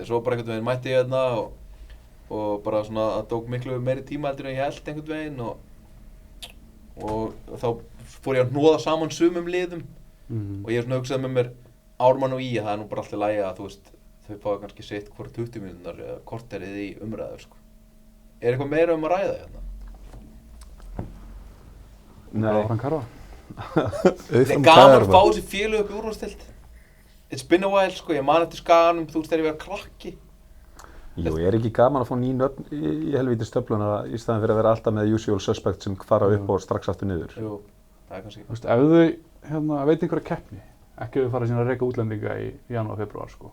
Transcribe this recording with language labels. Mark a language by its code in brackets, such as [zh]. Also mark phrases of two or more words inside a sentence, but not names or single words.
[is] Svo bara einhvern veginn mætti ég þarna og bara svona það tók miklu meiri tíma heldur en ég held einhvern veginn og þá fór ég að hnoða saman sumum liðum og ég svona hugsaði með mér Ármann og það er nú bara alltaf í lagi að þú veist þau fáið kannski sitt hvort 20 mínútur eða korterið í umræður sko. Er eitthvað meira að ræða hérna? Nei. Áfram Karfa. Það er gaman að fá þessi félög upp í úrvalsdeild. [en] It's been a while [is] sko, ég man eftir Skaganum, þú veist þegar ég var krakki. Jú, er ekki gaman að fá ný nöfn í helvítis töfluna í staðan fyrir að vera alltaf með [en] usual suspect [is] sem fara upp og strax aftur niður? Jú, það er kannski. Þú veist, ef þau veit einhverja keppni, ekki ef þau fara sína að reka útlendinga í janúar, febrúar sko.